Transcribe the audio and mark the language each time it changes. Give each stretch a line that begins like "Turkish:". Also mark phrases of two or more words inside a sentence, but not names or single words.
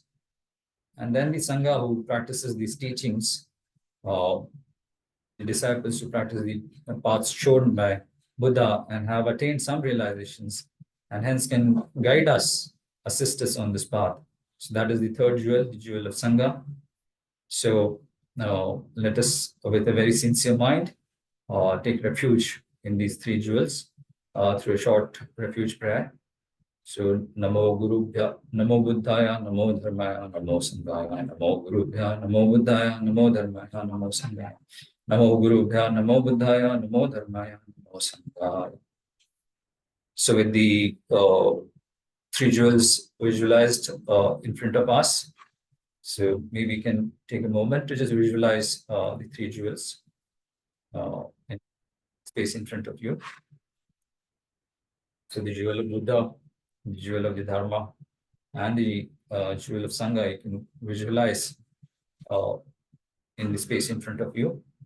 English: And then the Sangha who practices these teachings, the disciples who practice the paths shown by Buddha and have attained some realizations, and hence can guide us, assist us on this path. So that is the third jewel, the jewel of Sangha. So now let us, with a very sincere mind, take refuge in these three jewels through a short refuge prayer.
Sanskrit: So Namo Gurubhya, Namo Buddhaya, Namo Dharmaya, Namo Sanghaya, Namo Gurubhya, Namo Buddhaya, Namo Dharmaya, Namo Sanghaya, Namo Gurubhya, Namo Buddhaya, Namo Dharmaya, Namo Sanghaya.
English: So with the three jewels visualized in front of us, so maybe we can take a moment to just visualize the three jewels in space in front of you. So the jewel of Buddha, the jewel of the Dharma, and the jewel of Sangha, you can visualize in the space in front of you.